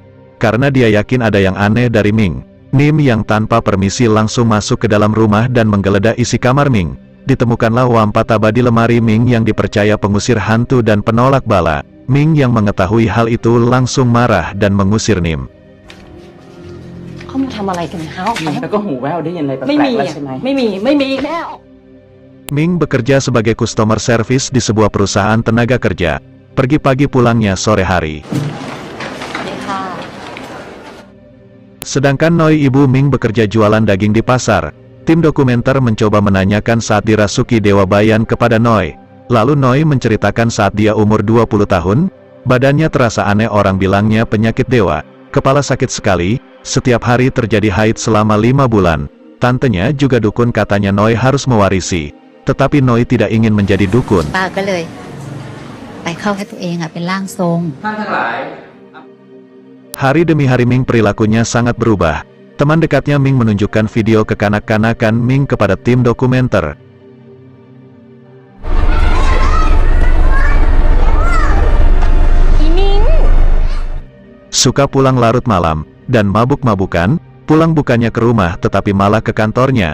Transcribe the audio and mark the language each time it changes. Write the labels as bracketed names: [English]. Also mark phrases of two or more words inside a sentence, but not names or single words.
[Indonesian] Karena dia yakin ada yang aneh dari Ming, Nim yang tanpa permisi langsung masuk ke dalam rumah dan menggeledah isi kamar Ming. ditemukanlah wampataba di lemari Ming yang dipercaya pengusir hantu dan penolak bala. Ming yang mengetahui hal itu langsung marah dan mengusir Nim. [Thai] เขามาทำอะไรกันเขา แล้วก็หูแว่วได้ยินอะไรแปล ไม่ ก มี ๆแล้ว อ่ะ ใช่ไหม ไม่มีแล้ว [Indonesian] Ming bekerja sebagai [English] customer service [Indonesian] di sebuah perusahaan tenaga kerja. Pergi pagi pulangnya sore hari. [Thai] นี่ค่ะ [Indonesian] Sedangkan Noi ibu Ming bekerja jualan daging di pasar. Tim dokumenter mencoba menanyakan saat dirasuki Dewa Bayan kepada Noi. Lalu Noi menceritakan saat dia umur 20 tahun, badannya terasa aneh, orang bilangnya penyakit dewa. Kepala sakit sekali, setiap hari terjadi haid selama 5 bulan. Tantenya juga dukun, katanya Noi harus mewarisi. Tetapi Noi tidak ingin menjadi dukun. [Thai] ป้าก็เลยไปเข้าให้ตัวเองเป็นร่างทรง ท่านทั้งหลาย [Indonesian] Hari demi hari Ming perilakunya sangat berubah. Teman dekatnya Ming menunjukkan video kekanak-kanakan Ming kepada tim dokumenter. Suka pulang larut malam, dan mabuk-mabukan, pulang bukannya ke rumah tetapi malah ke kantornya.